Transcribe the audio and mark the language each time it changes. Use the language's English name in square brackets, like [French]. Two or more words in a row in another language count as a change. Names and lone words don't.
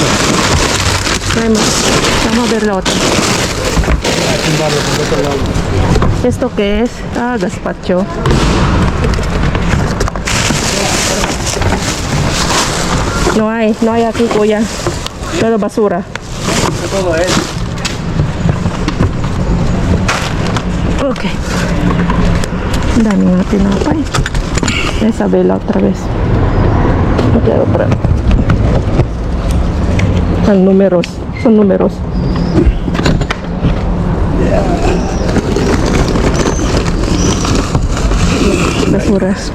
[Spanish] Vamos a ver la otra. ¿Esto qué es? Ah, gazpacho. No hay aquí, cuya. Todo basura. Todo es. Ok. [Filipino] Dami nga tinapay. [Spanish] Esa vela otra vez. Ok, otra. Son números. Basura.